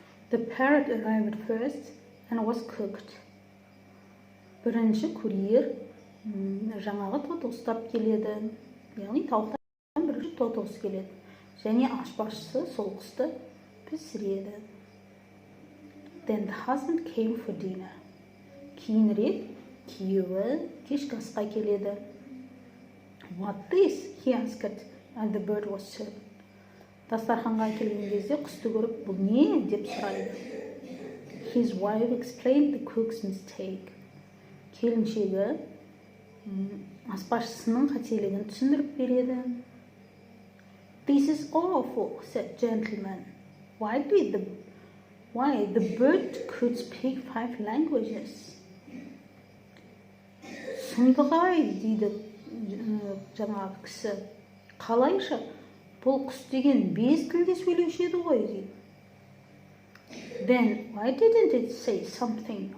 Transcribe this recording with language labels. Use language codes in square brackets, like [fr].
[en] The parrot arrived first and was cooked. [kk] Бірінші курьер жаңағы тотық ұстап келеді, яғни тауықтан бірінші тотық келеді, және аспазшысы сол құсты пісіреді. [en] Then the husband came for dinner. [kk] Кейінірек күйеуі кешкі асқа келеді. [en] What this? He asked, and the bird was served. [kk] Дастарханға келген кезде құсты көріп, бұл не? деп сұрайды. [en] His wife explained the cook's mistake. [kk] Келіншегі аспазшысының қателігін түсіндіріп береді. [en] This is awful, said gentleman. Why the bird could speak 5 languages. [kk] Сұмдық-ай, дейді жаңағы кісі. Қалайша? Бұл құс деген 5 тілде сөйлеуші еді ғой, дейді. [en] Then why didn't it say something?